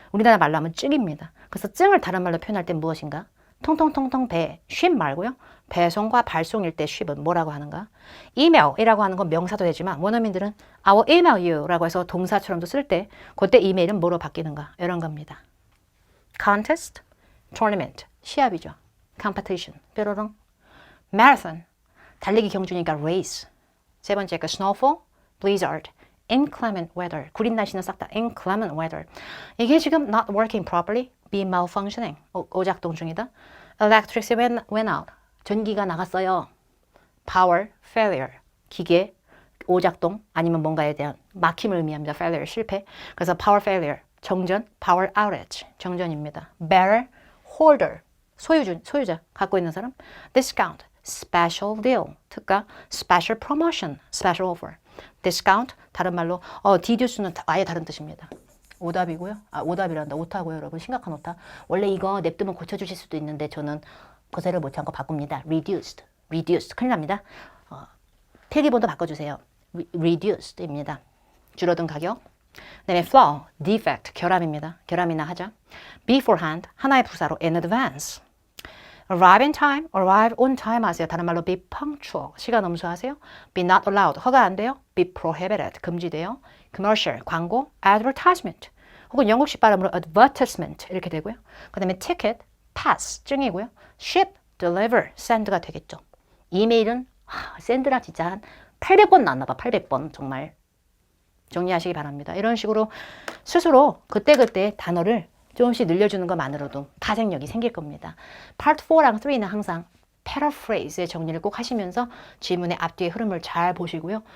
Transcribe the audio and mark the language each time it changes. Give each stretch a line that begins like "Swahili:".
Korean: 우리나라 말로 하면 증입니다. 그래서 증을 다른 말로 표현할 땐 무엇인가? 통통통통 배, 쉽 말고요. 배송과 발송일 때 쉽은 뭐라고 하는가? 이메일이라고 하는 건 명사도 되지만 원어민들은
English: I will email you
Korean: 라고 해서 동사처럼도 쓸 때 그때 이메일은 뭐로 바뀌는가? 이런 겁니다.
English: contest, tournament,
Korean: 시합이죠. competition, 뾰로롱. marathon, 달리기 경주니까 race. 세 번째 그
English: snowfall, blizzard, inclement weather.
Korean: 구린 날씨는 싹 다
English: inclement weather.
Korean: 이게 지금
English: not working properly, be malfunctioning,
Korean: 오작동 중이다.
English: electricity went out,
Korean: 전기가 나갔어요.
English: power failure,
Korean: 기계 오작동 아니면 뭔가에 대한 막힘을 의미합니다. failure, 실패.
English: 그래서 power failure, 정전, power outage,
Korean: 정전입니다. bearer, holder, 소유자, 갖고 있는 사람.
English: discount, special deal,
Korean: 특가.
English: special promotion, special offer.
Korean: discount, 다른 말로 deduce는 아예 다른 뜻입니다. 오답이고요. 오답이란다. 오타고요, 여러분. 심각한 오타. 원래 이거 냅두면 고쳐주실 수도 있는데 저는 거세를 못 참고 바꿉니다. reduced. 큰일 납니다. 필기본도 바꿔주세요. reduced입니다. 줄어든 가격. 그다음에 flaw, defect, 결함입니다. 결함이나 하자.
English: beforehand,
Korean: 하나의 부사로
English: in advance. arrive in time, arrive on time
Korean: 하세요. 다른 말로
English: be punctual,
Korean: 시간 엄수하세요.
English: be not allowed,
Korean: 허가 안 돼요.
English: be prohibited,
Korean: 금지돼요. commercial, 광고, advertisement, 혹은 영국식 발음으로 advertisement 이렇게 되고요. 그 다음에 ticket, pass, 증이고요.
English: ship, deliver, send
Korean: 가 되겠죠. 이메일은 send라 진짜 한 800번 나왔나 봐. 800번 정말. 정리하시기 바랍니다. 이런 식으로 스스로 그때그때 단어를 조금씩 늘려주는 것만으로도 파생력이 생길 겁니다. Part 4랑 3는 항상 paraphrase의 정리를 꼭 하시면서 질문의 앞뒤의 흐름을 잘 보시고요.